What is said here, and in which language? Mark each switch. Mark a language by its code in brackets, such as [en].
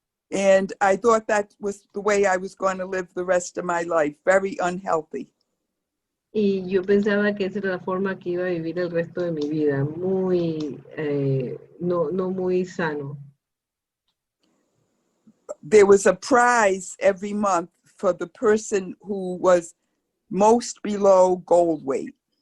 [en] And I thought that was the way I was going to live the rest of my life, very unhealthy. [es] Y yo pensaba que esa era la forma que iba a vivir el resto de mi vida, muy, no muy sano. [en] There was a prize every month for the person who was most below goal weight.